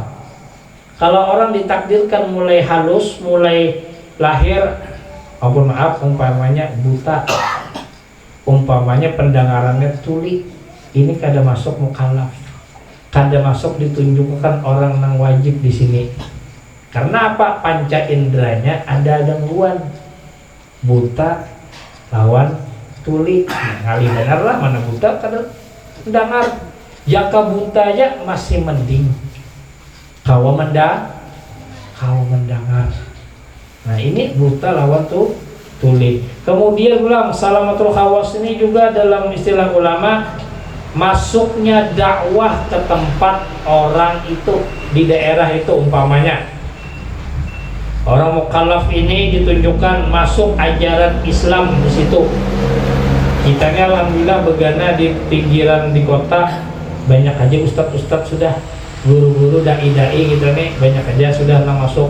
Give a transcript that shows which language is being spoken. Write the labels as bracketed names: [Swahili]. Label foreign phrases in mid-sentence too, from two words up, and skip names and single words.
[Banjar] Kalau orang ditakdirkan mulai halus, mulai lahir, ampun maaf, umpamanya buta, umpamanya pendengarannya tuli, ini kada masuk mukallaf, kada masuk ditunjukkan orang yang wajib di sini. [Indonesian] Karena apa? Panca inderanya ada gangguan, [Banjar] buta lawan tuli, kali benar lah, mana buta kada mendengar. Jaka buta aja masih mending, kawa mendengar. Nah ini buta lawan tuli. [Indonesian] Kemudian ulang [Arabic] سلامة الحواس [Indonesian] ini juga dalam istilah ulama masuknya dakwah ke tempat orang itu di daerah itu. Umpamanya orang mukallaf ini ditunjukkan masuk ajaran Islam di situ. [Banjar] Kitanya alhamdulillah begana di pinggiran di kota banyak aja ustadz sudah, guru-guru dai-dai gitu nih banyak aja sudah masuk.